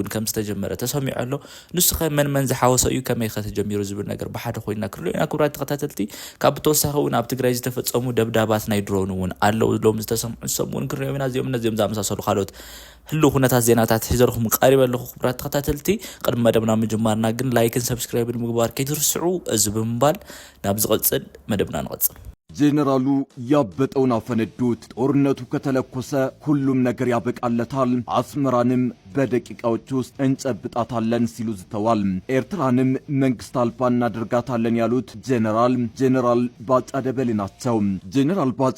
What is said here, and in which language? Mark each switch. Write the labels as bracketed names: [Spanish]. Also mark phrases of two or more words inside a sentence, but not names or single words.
[Tigrinya] ከም ዝተጀመረ ተሰሚዑ ኣሎ ንስኸ መን ዝሓወሰ እዩ ከመይ ከተጀሚሩ ዝብል ነገር ብሓደ ኮይና ክልልና ክቡራት ተኸታተልቲ ካብ ተወሳኺ እውን ኣብ ትግራይ ዝተፈጸሙ ደብዳባት ናይ ድሮን እውን ኣለው ሎም ዝተሰምዑ ሰሙን ክሪዮና እዚኦም ዝኣመሳሰሉ ካልኦት ህሉ ኩነታት ዜናታት ሒዘልኹም ቀሪበ ኣለኹ ክቡራት ተኸታተልቲ ቅድመ መደብና ምጅማርና ግን ላይክን ሰብስክራይብን ምግባር ከይትርስዑ እዚ ብምባል ናብ ዝቐጽል መደብና ንቐጽል። [Amharic] ጄኔራሉ ያበጠውን አፈነዱት። ጦርነቱ ከተለኮሰ ሁሉም ነገር ያበቃለታል። አስመራንም በደቂቃዎች ውስጥ እንጨብጣታለን ሲሉ ዝተዋል። ኤርትራንም መንግስት አልባ እናደርጋታለን ያሉት ጄኔራል ባጫ ደበሌ ናቸው። ጄኔራል ባጫ